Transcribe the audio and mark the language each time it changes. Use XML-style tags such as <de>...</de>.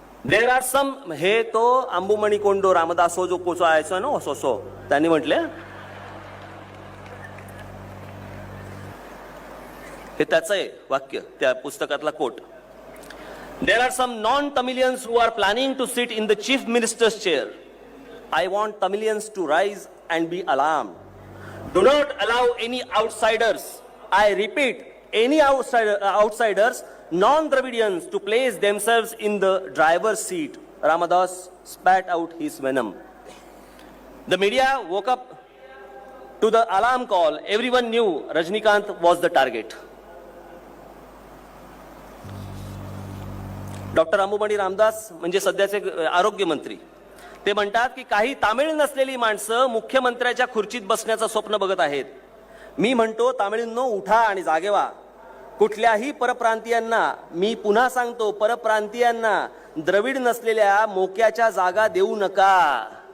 <en>there are some,</en> <mr>हे तो अंबुमणी कोंडो रामदासो जो कोचो आयचो ना असो त्यांनी म्हटले, हे त्याचं आहे वाक्य, त्या पुस्तकातला coat.</mr> <en>There are some non Tamilians who are planning to sit in the chief minister's chair. I want Tamilians to rise and be alarmed. Do not allow any outsiders, I repeat, any outsiders non-Dravidians to place themselves in the driver's seat. Ramadas spat out his venom. The media woke up to the alarm call. Everyone knew Rajnikant was the target.</en> <mr>Doctor अंबुमणी Ramdas म्हणजे सध्याचे आरोग्य मंत्री, ते म्हणतात की काही तामिळ नसलेली माणसं मुख्यमंत्र्याच्या खुर्चीत बसण्याचं स्वप्न बघत आहेत. मी म्हणतो तामिळींनो, उठा आणि जागे व्हा. कुठल्याही परप्रांतीयांना, मी पुन्हा सांगतो, परप्रांतीयांना द्रविड नसलेल्या मोक्याच्या जागा देऊ नका.</mr>